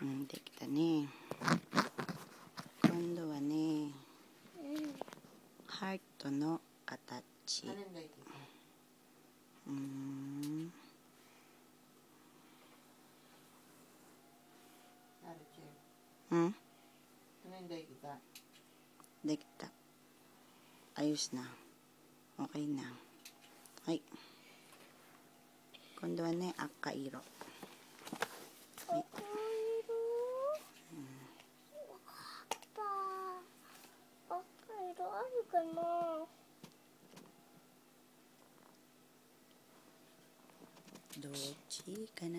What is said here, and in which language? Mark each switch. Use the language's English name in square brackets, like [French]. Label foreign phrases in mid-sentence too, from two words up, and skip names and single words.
[Japanese] できたね。今度はね、ハートの形。 [Filipino] できた。ayos na. Okay na. Ay. [Japanese] 今度はね、赤色。赤色。赤色あるかな。どっちかな。